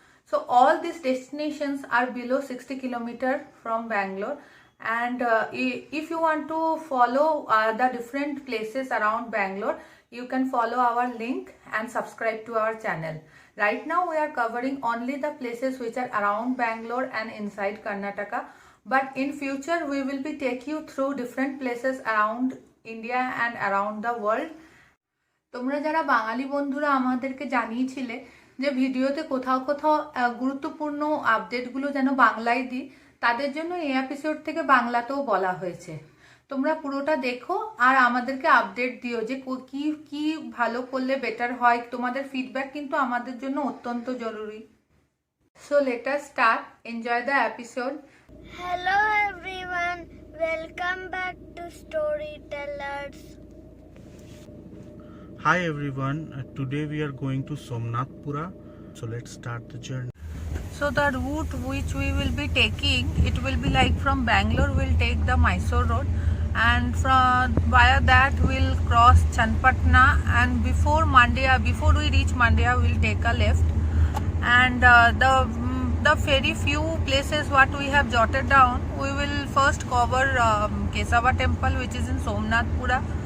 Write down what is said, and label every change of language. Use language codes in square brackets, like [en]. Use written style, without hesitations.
[en] So all these destinations are below 60 km from Bangalore, and if you want to follow the different places around Bangalore, you can follow our link and subscribe to our channel. Right now we are covering only the places which are around Bangalore and inside Karnataka, but in future we will be taking you through different places around India and around the world. [bn] তোমরা যারা বাঙালি বন্ধুরা আমাদেরকে জানিয়েছিলে যে ভিডিওতে কোথাও কোথাও গুরুত্বপূর্ণ আপডেটগুলো যেন বাংলায় দিই, তাদের জন্য এই এপিসোড থেকে বাংলাতেও বলা হয়েছে। তোমরা পুরোটা দেখো আর আমাদেরকে আপডেট দিও যে কি কি ভালো করলে বেটার হয়। তোমাদের ফিডব্যাক কিন্তু আমাদের জন্য অত্যন্ত জরুরি। [en] So let us start. Enjoy the episode. Hello everyone, welcome back to Storytellers. Hi everyone, today we are going to Somnathpura. So let's start the journey. So the route which we will be taking, it will be like from Bangalore we'll take the Mysore road, and via that we'll cross Chanpatna, and before we reach Mandya we'll take a left, and the very few places what we have jotted down, we will first cover Kesava temple which is in Somnathpura.